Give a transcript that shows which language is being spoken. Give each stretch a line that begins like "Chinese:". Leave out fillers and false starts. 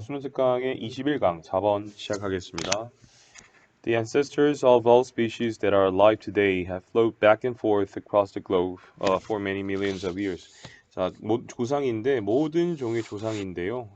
Korean: 수능 특강의 21강 4번 시작하겠습니다.
English: The ancestors of all species that are alive today have flowed back and forth across the globe for many millions of years.
Korean: 자, 조상인데 모든 종의 조상인데요.